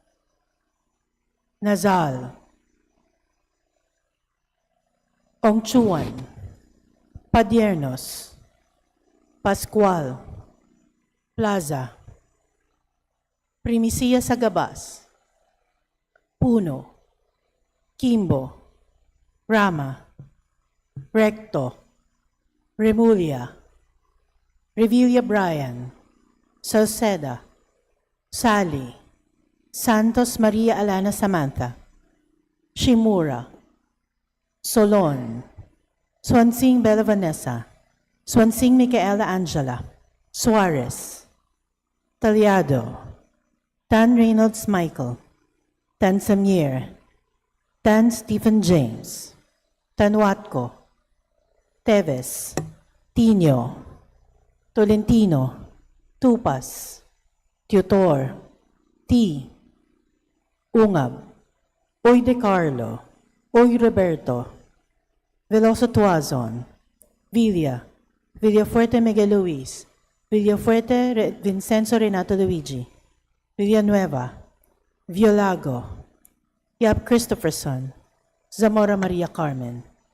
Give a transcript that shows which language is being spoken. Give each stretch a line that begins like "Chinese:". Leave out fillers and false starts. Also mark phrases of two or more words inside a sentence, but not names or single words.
Filipino: Nazal, Ongchuan, Padiernos, Pascual, Plaza, Primicia Sagabas, Puno, Kimbo, Rama, Recto, Remulla, Revilla Brian, Salceda, Sally, Santos Maria Alana Samantha, Shimura, Solon, Swansing Bella Vanessa, Swansing Micaela Angela, Suarez, Taliado, Tan Reynolds Michael, Tan Samir, Tan Stephen James, Tan Watco, Teves, Tino, Tolentino, Tupas, Tutor, T, Ungab, Oy De Carlo, Oy Roberto, Veloso Tuazon, Villa, Villafuerte Miguel Luis, Villafuerte Vincenzo Renato Luigi, Villanueva, Violago, Yap Christopherson, Zamora Maria Carmen.